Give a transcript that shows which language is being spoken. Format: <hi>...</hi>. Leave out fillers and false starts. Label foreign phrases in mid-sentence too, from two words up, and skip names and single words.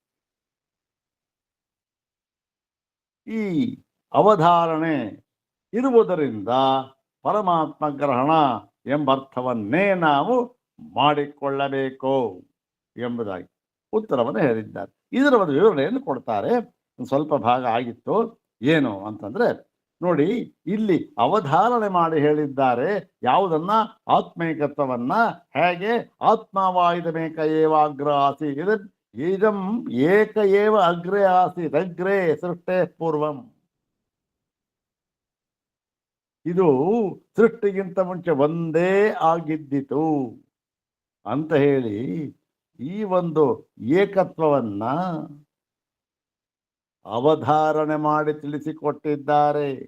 <kn>ಈ ಅವಧಾರಣೆ ಇರುವುದರಿಂದ ಪರಮಾತ್ಮ ಗ್ರಹಣ ಎಂಬರ್ಥವನ್ನೇ ನಾವು ಮಾಡಿಕೊಳ್ಳಬೇಕು ಎಂಬುದಾಗಿ ಉತ್ತರವನ್ನು ಹೇಳಿದ್ದಾರೆ. ಇದರ ಒಂದು ವಿವರಣೆಯನ್ನು ಕೊಡ್ತಾರೆ. ಸ್ವಲ್ಪ ಭಾಗ ಆಗಿತ್ತು. ಏನು ಅಂತಂದ್ರೆ ನೋಡಿ, ಇಲ್ಲಿ ಅವಧಾರಣೆ ಮಾಡಿ ಹೇಳಿದ್ದಾರೆ ಯಾವುದನ್ನ? ಆತ್ಮೈಕತ್ವವನ್ನ. ಹೇಗೆ?</kn> <sa>ಆತ್ಮವಾಯುಧಮೇಕ ಏವ ಅಗ್ರ ಆಸೀತ್, ಇದಂ ಏಕ ಏವ ಅಗ್ರೇ ಆಸೀತ್, ಅಗ್ರೇ ಸೃಷ್ಟೇ ಪೂರ್ವಂ.</sa> <kn>ಇದು ಸೃಷ್ಟಿಗಿಂತ ಮುಂಚೆ ಒಂದೇ ಆಗಿದ್ದಿತು ಅಂತ ಹೇಳಿ ಈ ಒಂದು ಏಕತ್ವವನ್ನ ಅವಧಾರಣೆ ಮಾಡಿ ತಿಳಿಸಿಕೊಟ್ಟಿದ್ದಾರೆ.</kn>